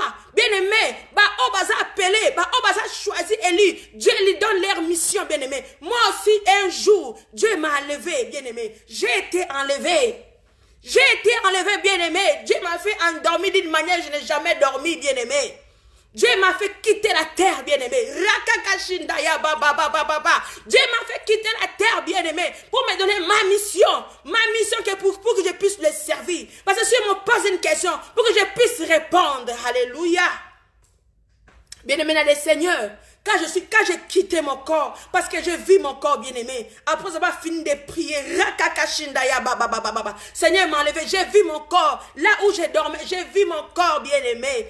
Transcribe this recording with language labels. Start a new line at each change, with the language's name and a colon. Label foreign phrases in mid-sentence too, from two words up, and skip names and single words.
French: Bien-aimé, on va appeler, on va choisir Élie. Dieu lui donne leur mission, bien-aimé. Moi aussi, un jour, Dieu m'a enlevé, bien-aimé. J'ai été enlevé. J'ai été enlevé, bien-aimé. Dieu m'a fait endormir d'une manière, je n'ai jamais dormi, bien-aimé. Dieu m'a fait quitter la terre, bien-aimé. Rakakashindaya baba baba baba. Dieu m'a fait quitter la terre, bien-aimé, pour me donner ma mission. Ma mission pour que je puisse le servir. Parce que si on me pose une question, pour que je puisse répondre. Alléluia. Bien-aimé dans le Seigneur. Quand j'ai quitté mon corps, parce que je vis mon corps, bien-aimé, après avoir fini de prier, Seigneur m'a enlevé, j'ai vu mon corps, là où je dormais, j'ai vu mon corps, bien-aimé.